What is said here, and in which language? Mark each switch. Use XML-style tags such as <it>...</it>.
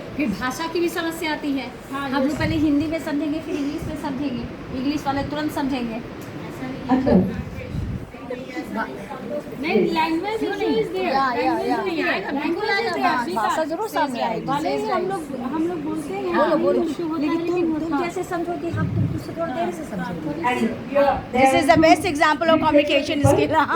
<hi>फिर भाषा की भी समस्या आती है. हम लोग पहले हिंदी में समझेंगे फिर इंग्लिश में समझेंगे. इंग्लिश वाले तुरंत समझेंगे. अच्छा.</hi> <en>नहीं language issue is there.</en> <hi>Language भाषा जरूर सामने आएगी. हम लोग बोलते हैं इशू होता है लेकिन तुम कैसे समझोगे? हम तुम दूसरे थोड़ी देर से समझोगे.</hi> <en>This is the best example of communication skill.</en>